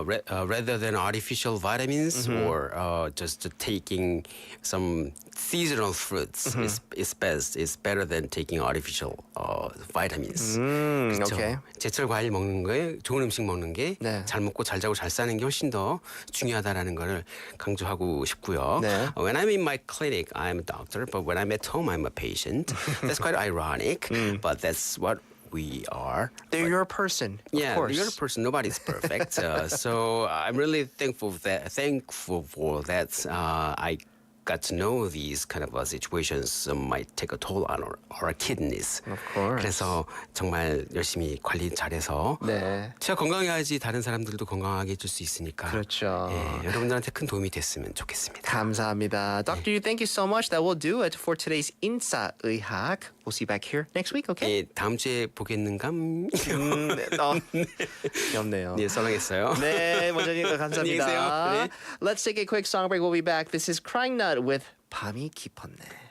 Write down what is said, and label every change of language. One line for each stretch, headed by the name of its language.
English: rather than artificial vitamins or just taking some seasonal fruits is best. It's better than taking artificial vitamins.
Korean: 그렇죠?
English: Okay.
Korean: 제철 과일 먹는 게, 좋은 음식 먹는 게, 잘 먹고 잘 자고 잘 사는 게 훨씬 더 중요하다라는 거를 강조하고 싶고요. 네.
English: When I'm in my clinic, I'm a doctor, but when I'm at home, I'm a patient. That's quite ironic, but that's what we are. You're a person, of Yeah, course. you're a person. Nobody's perfect. So I'm really thankful for that. I got to know these kind of situations might take a toll on our kidneys. Of course.
Korean: 그래서 정말 열심히 관리 잘해서 네. 제가 건강해야지 다른 사람들도 건강하게 해줄 수 있으니까. 그렇죠. 예, 여러분들한테 큰 도움이 됐으면 좋겠습니다. 감사합니다.
English: Dr. Yu, thank you so much. That will do it for today's 인싸의학. We'll see you back here next week, okay?
Korean: 예, 다음 주에 보겠는감? 귀엽네요. 네, 썰렁했어요. 네, 원장님 안녕히 계세요. 감사합니다. 네.
English: Let's take a quick song break. We'll be back. This is Crying Nut with 밤이 깊었네.